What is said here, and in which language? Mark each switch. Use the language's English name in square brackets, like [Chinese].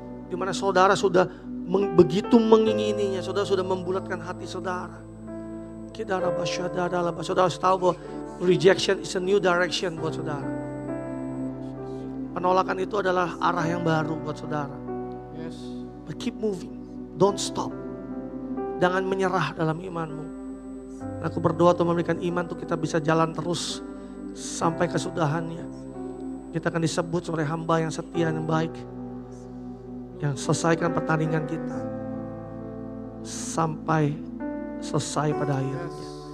[Indonesian] Dimana saudara sudah begitu mengingininya, saudara sudah membulatkan hati saudara. Saudara harus tahu bahwa [English] rejection is a new direction [Indonesian] buat saudara. Penolakan itu adalah arah yang baru buat saudara. [English] But keep moving, don't stop. [Indonesian] Jangan menyerah dalam imanmu. Aku berdoa Tuhan memberikan iman untuk kita bisa jalan terus sampai kesudahannya. Kita akan disebut sebagai hamba yang setia dan baik. Yang selesaikan pertandingan kita sampai selesai pada akhirnya.